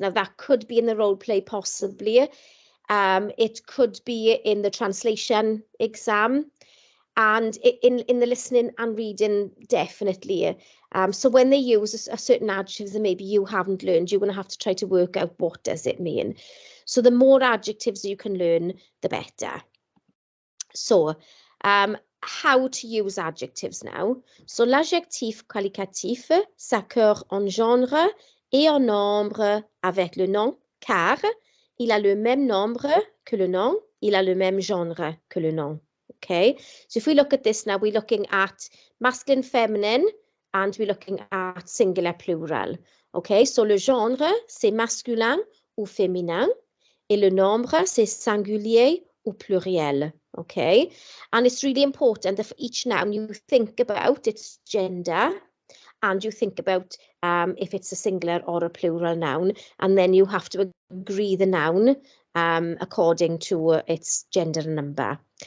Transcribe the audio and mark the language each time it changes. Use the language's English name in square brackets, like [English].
[English] Now, that could be in the role play, possibly. It could be in the translation exam, and in the listening and reading, definitely. So when they use a certain adjectives that maybe you haven't learned, you're going to have to try to work out what does it mean. So the more adjectives you can learn, the better. So, how to use adjectives now. [French] So l'adjectif qualificatif s'accorde en genre et en nombre avec le nom, car il a le même nombre que le nom, il a le même genre que le nom. [English] Okay, so if we look at this now, we're looking at masculine, feminine, and we're looking at singular, plural. [French] Okay, so le genre, c'est masculin ou féminin, et le nombre, c'est singulier ou pluriel. [English] Okay, and it's really important that for each noun you think about its gender and you think about if it's a singular or a plural noun, and then you have to agree the noun according to its gender and number.